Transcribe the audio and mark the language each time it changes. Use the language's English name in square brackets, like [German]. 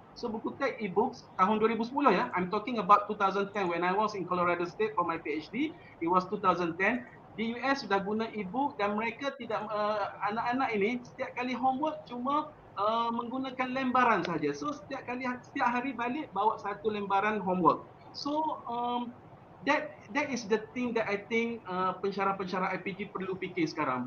[Malay] So buku teks e-books tahun 2010 ya. [English] I'm talking about 2010 when I was in Colorado State for my PhD. It was 2010. [Malay] Di US sudah guna e-book dan mereka tidak anak-anak ini setiap kali homework cuma menggunakan lembaran saja. So setiap hari balik bawa 1 lembaran homework. [English] So that is the thing that I think pensyarah-pensyarah IPG [Malay] perlu fikir sekarang.